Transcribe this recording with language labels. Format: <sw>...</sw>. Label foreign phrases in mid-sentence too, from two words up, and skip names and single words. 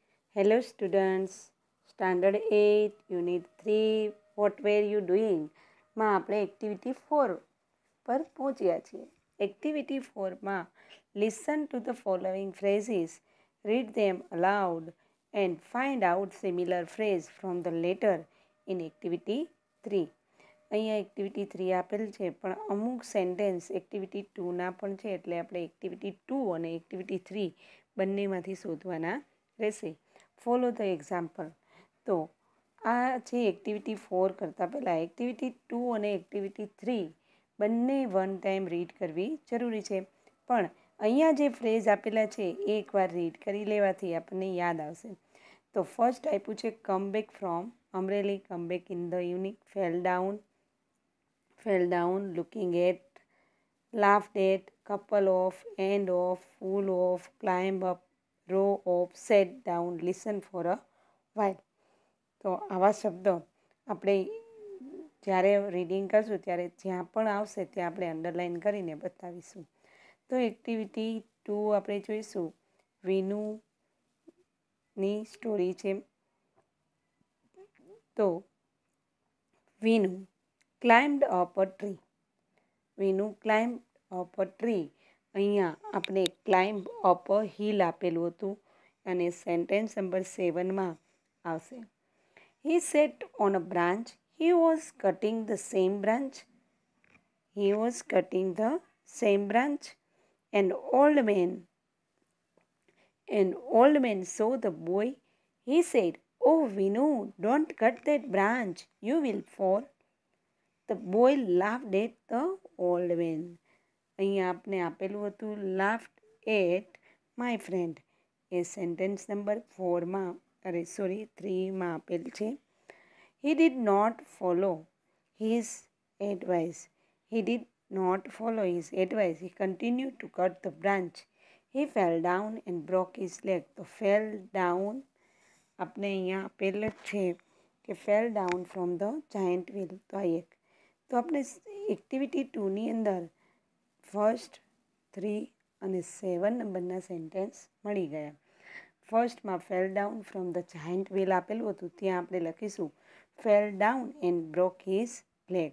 <en>Hello students, Standard 8, Unit 3, What were you doing?</en> <gu>માં આપણે એક્ટિવિટી 4 પર પહોંચ્યા છીએ.</gu> <en>એક્ટિવિટી 4માં listen to the following phrases, read them aloud and find out similar phrase from the letter in activity 3.</en> <gu>અહીંયા એક્ટિવિટી 3 આપેલ છે પણ અમુક સેન્ટેન્સ એક્ટિવિટી 2ના પણ છે એટલે આપણે એક્ટિવિટી 2 અને એક્ટિવિટી 3 બંનેમાંથી શોધવાના રહેશે.</gu> <en>follow the example.</en> <gu>તો આ છે એક્ટિવિટી 4 કરતાં પહેલાં એક્ટિવિટી 2 અને એક્ટિવિટી 3 બંને</gu> <en>one time read</en> <gu>કરવી જરૂરી છે. પણ અહીંયા જે ફ્રેઝ આપેલા છે એ એકવાર રીડ કરી લેવાથી આપણને યાદ આવશે. તો ફર્સ્ટ આપ્યું છે</gu> <en>come back from Amreli, come back in the evening, fell down, looking at, laughed at, couple of, end of, full of, climb up, row of, sat down, listen for a while.</en> <gu>તો આવા શબ્દો આપણે જ્યારે રીડિંગ કરશું ત્યારે જ્યાં પણ આવશે ત્યાં આપણે અંડરલાઇન કરીને બતાવીશું. તો એક્ટિવિટી 2 આપણે જોઈશું. વિનુની સ્ટોરી છે.</gu> <en>તો Vinu climbed up a tree. Vinu climb up a tree.</en> <gu>અહીંયા આપણે</gu> <en>climb up a hill</en> <gu>આપેલું હતું અને સેન્ટેન્સ નંબર 7માં આવશે.</gu> <en>He sat on a branch. He was cutting the same branch. He was cutting the same branch. An old man saw the boy. He said, "Oh, Vinu, don't cut that branch. You will fall." The boy laughed at the old man.</en> <gu>અહીંયા આપણે આપેલું હતું</gu> <en>laughed at my friend.</en> <gu>એ સેન્ટેન્સ નંબર 3માં આપેલ છે.</gu> <en>He did not follow his advice. He did not follow his advice. He continued to cut the branch. He fell down and broke his leg.</en> <gu>તો</gu> <en>fell down</en> <gu>આપણે અહીંયા આપેલ જ છે કે</gu> <en>fell down from the giant wheel.</en> <gu>તો આ એક. તો આપણે એક્ટિવિટી 2ની અંદર ફર્સ્ટ 3 અને 7 નંબરના સેન્ટેન્સ મળી ગયા.</gu> <en>ફર્સ્ટમાં fell down from the giant wheel</en> <gu>આપેલું હતું ત્યાં આપણે લખીશું</gu> <en>fell down and broke his leg.</en>